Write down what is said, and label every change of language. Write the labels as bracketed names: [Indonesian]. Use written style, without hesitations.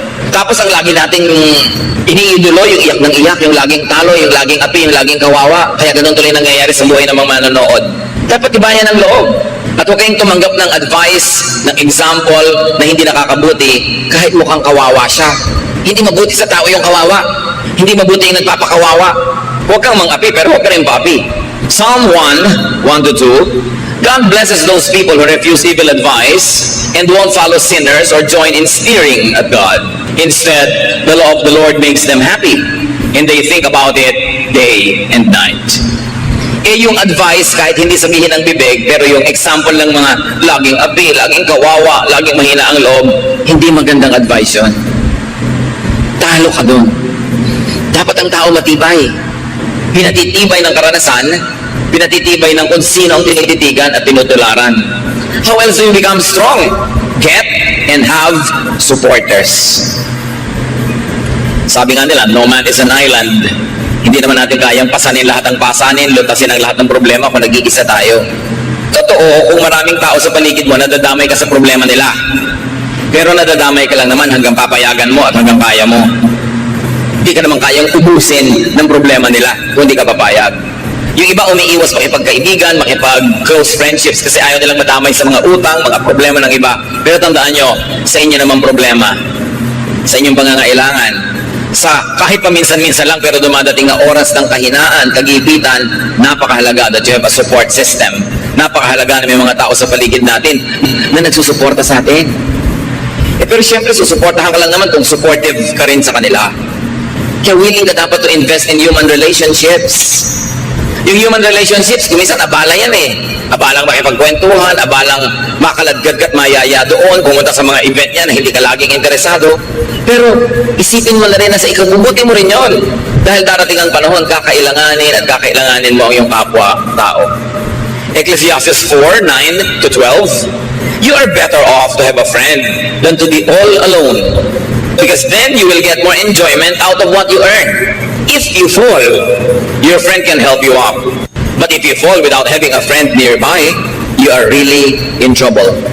[Filipino] Tapos ang lagi nating iniidolo, yung iyak ng iyak, yung laging talo, yung laging api, yung laging kawawa. Kaya ganun tuloy nangyayari sa buhay ng mga manonood. Dapat ibayan ang loob. At huwag kayong tumanggap ng advice, ng example na hindi nakakabuti kahit mukhang kawawa siya. Hindi mabuti sa tao yung kawawa. Hindi mabuti yung nagpapakawawa. Huwag kang mang-api, pero huwag ka rin pa-api. [English] Psalm 1:1-2, God blesses those people who refuse evil advice and won't follow sinners or join in sneering at God. Instead, the law of the Lord makes them happy, and they think about it day and night. [Filipino] Yung advice, kahit hindi sabihin ng bibig, pero yung example ng mga laging api, laging kawawa, laging mahina ang loob, hindi magandang advice yun. Talo ka dun. Dapat ang tao matibay. Pinatitibay ng karanasan, pinatitibay ng kung sino ang tinititigan at tinutularan. [English] How else do you become strong? Get and have supporters. [Filipino] Sabi nga nila, [English] no man is an island. [Filipino] Hindi naman natin kayang pasanin lahat ng pasanin, lutasin ang lahat ng problema kung nag-iisa tayo. Totoo, kung maraming tao sa paligid mo, nadadamay ka sa problema nila. Pero nadadamay ka lang naman hanggang papayagan mo at hanggang kaya mo. Hindi ka naman kayang ubusin ng problema nila kung hindi ka papayag. Yung iba umiiwas makipagkaibigan, makipag-close friendships kasi ayaw nilang madamay sa mga utang, mga problema ng iba. Pero tandaan nyo, sa inyo naman problema, sa inyong pangangailangan, sa kahit paminsan-minsan lang pero dumadating na oras ng kahinaan, kagipitan, napakahalaga [English] that you have a support system. [Filipino] Napakahalaga na may mga tao sa paligid natin na nagsusuporta sa atin. Pero syempre, susuportahan ka lang naman kung supportive ka rin sa kanila. Kaya [English] willing [Filipino] ka dapat [English] to invest in human relationships. [Filipino] Yung [English] human relationships, [Filipino] kuminsan abala yan Abalang makipagkwentuhan, abalang makaladgad at mayaya doon, pumunta sa mga event niya na hindi ka laging interesado. Pero isipin mo na rin na sa ikabubuti mo rin yon. Dahil darating ang panahon, kakailanganin at kakailanganin mo ang iyong kapwa-tao. [English] Ecclesiastes 4:9-12, you are better off to have a friend than to be all alone. Because then you will get more enjoyment out of what you earn. If you fall, your friend can help you up. But if you fall without having a friend nearby, you are really in trouble.